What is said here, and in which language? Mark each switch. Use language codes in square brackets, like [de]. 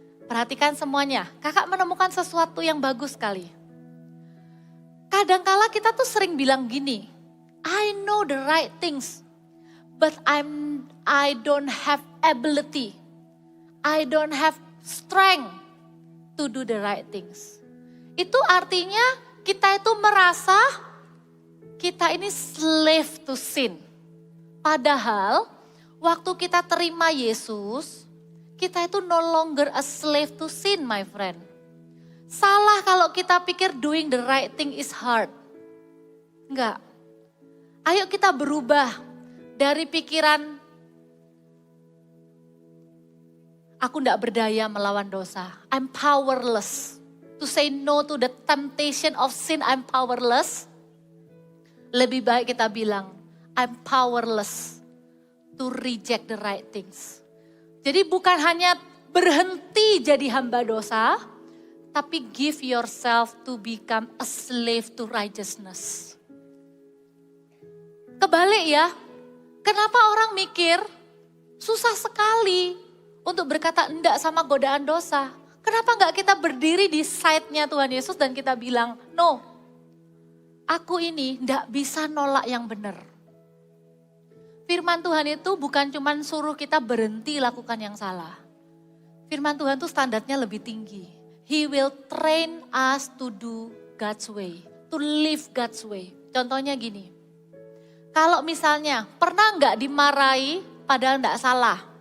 [id] Perhatikan semuanya, kakak menemukan sesuatu yang bagus sekali. Kadangkala kita tuh sering bilang gini, [en] I know the right things, but I don't have ability. I don't have strength to do the right things. [id] Itu artinya kita itu merasa kita ini [en] slave to sin. [id] Padahal waktu kita terima Yesus, kita itu [en] no longer a slave to sin, my friend. [id] Salah kalau kita pikir [en] doing the right thing is hard. [id] Enggak. Ayo kita berubah dari pikiran aku enggak berdaya melawan dosa. [en] I'm powerless. To say no to the temptation of sin, I'm powerless. [id] Lebih baik kita bilang, [en] I'm powerless to reject the right things. [id] Jadi bukan hanya berhenti jadi hamba dosa, tapi [en] give yourself to become a slave to righteousness. [id] Kebalik ya, kenapa orang mikir susah sekali untuk berkata enggak sama godaan dosa. Kenapa enggak kita berdiri di side-nya Tuhan Yesus dan kita bilang, no, aku ini enggak bisa nolak yang benar. Firman Tuhan itu bukan cuma suruh kita berhenti lakukan yang salah. Firman Tuhan itu standarnya lebih tinggi. [en] He will train us to do God's way, to live God's way. [id] Contohnya gini, kalau misalnya pernah nggak dimarahi padahal nggak salah?